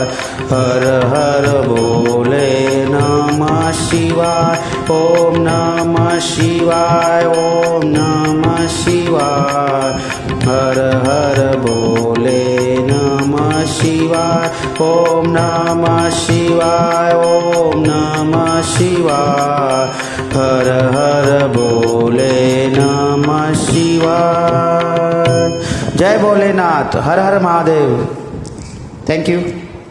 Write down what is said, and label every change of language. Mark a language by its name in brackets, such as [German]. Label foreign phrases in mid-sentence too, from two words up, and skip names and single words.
[Hindi] हर हर बोले नमः शिवाय, ओम नमः शिवाय, ओम नमः शिवाय। हर हर बोले नमः शिवाय, ओम नमः शिवाय, ओम नमः शिवाय। हर हर बोले नमः शिवाय। जय भोलेनाथ, हर हर महादेव। [English] Thank you.